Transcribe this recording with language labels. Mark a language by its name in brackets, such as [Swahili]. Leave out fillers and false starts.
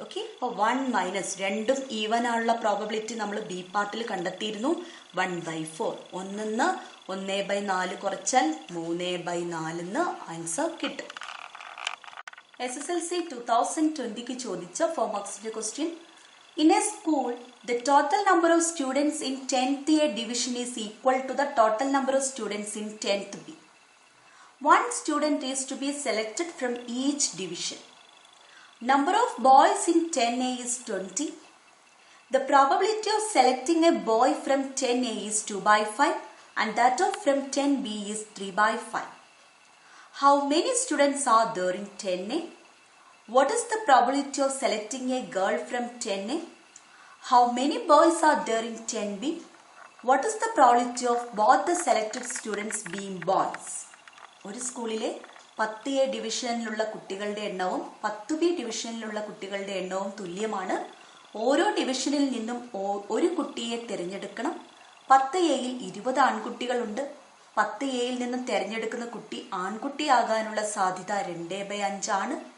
[Malayalam] Okay, അപ്പോൾ 1 - രണ്ടും even ആണുള്ള probability നമ്മൾ ബി പാർട്ടിൽ കണ്ടെത്തിയിരുന്നു. 1/4. 1-ന്ന് 1/4 കുറച്ചാൽ 3/4 ആൻസർ കിട്ടും. SSLC 2020 ചോദിച്ച 4 മാർക്സിന്റെ question. [English] In a school, the total number of students in 10th A division is equal to the total number of students in 10th B. One student is to be selected from each division. Number of boys in 10A is 20. The probability of selecting a boy from 10A is 2/5 and that of from 10B is 3/5. How many students are there in 10A? What is the probability of selecting a girl from 10A? How many boys are there in 10B? What is the probability of both the selected students being boys? [Malayalam] ഒരു സ്കൂളിലെ 10A ഡിവിഷനിലുള്ള കുട്ടികളുടെ എണ്ണവും 10B ഡിവിഷനിലുള്ള കുട്ടികളുടെ എണ്ണവും തുല്യമാണ്. ഓരോ ഡിവിഷനിൽ നിന്നും ഒരു കുട്ടിയെ തിരഞ്ഞെടുക്കണം. 10Aയിൽ 20 ആൺകുട്ടികളുണ്ട്. 10Aയിൽ നിന്നും തിരഞ്ഞെടുക്കുന്ന കുട്ടി ആൺകുട്ടിയാകാനുള്ള സാധ്യത 2/5 ആണ്.